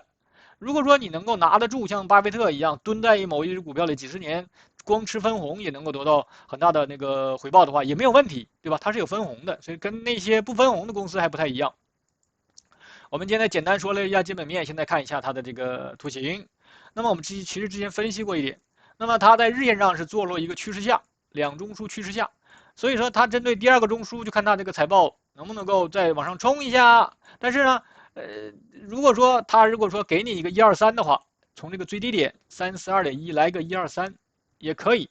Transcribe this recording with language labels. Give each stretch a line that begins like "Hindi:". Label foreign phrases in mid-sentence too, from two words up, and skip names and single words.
Chinese: 如果說你能夠拿得住，像巴菲特一樣蹲在某一隻股票裡幾十年，光吃分紅也能夠得到很大的那個回報的話，也沒有問題，對吧？它是有分紅的，所以跟那些不分紅的公司還不太一樣。我們現在簡單說了一下基本面，現在看一下它的這個圖形。那麼我們其實之前分析過一點，那麼它在日線上是坐落一個趨勢下，兩中樞趨勢下，所以說它針對第二個中樞就看它這個財報能不能夠再往上衝一下。但是呢，如果說給你一個123的話，從這個最低點342.1來個123也可以。